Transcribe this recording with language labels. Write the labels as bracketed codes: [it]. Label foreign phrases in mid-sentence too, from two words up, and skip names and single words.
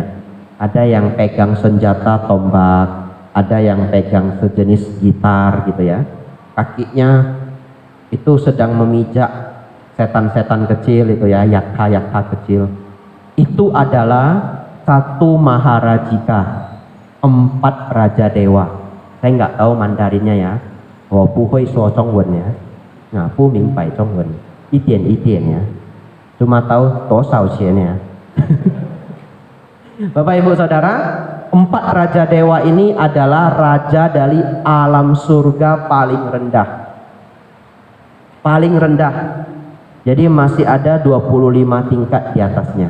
[id] Ada yang pegang senjata tombak, ada yang pegang sejenis gitar gitu ya. Kakinya itu sedang memijak setan-setan kecil itu ya, yakha-yakha kecil. Itu adalah 1 Maharajika, 4 raja dewa. Saya nggak tahu Mandarinnya ya. [zh] 我不会说中文 ya. Nah, 不明白中文，一点一点 ya. [id] Cuma tahu [zh] 多少钱 [id] ya. Bapak Ibu Saudara, 4 raja dewa ini adalah raja dari alam surga paling rendah. Paling rendah. Jadi masih ada 25 tingkat di atasnya.